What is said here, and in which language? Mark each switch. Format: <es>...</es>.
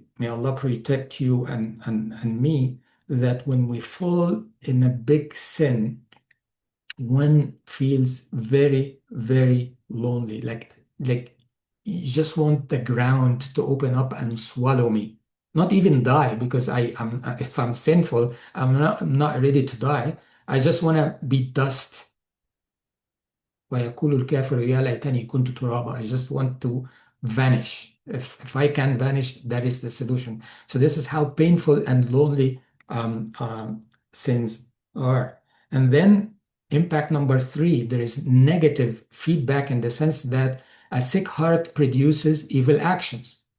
<en>May Allah protect you and me, that when we fall in a big sin, one feels very, very lonely. Like you just want the ground to open up and swallow me. Not even die, because if I'm sinful, I'm not ready to die. I just want to be dust.</en> <ar>ويقول الكافر يا ليتني كنت ترابا.</ar> <en>I just want to vanish. If I can vanish, that is the solution. So this is how painful and lonely sins are. And then impact number three, there is negative feedback in the sense that a sick heart produces evil actions.</en>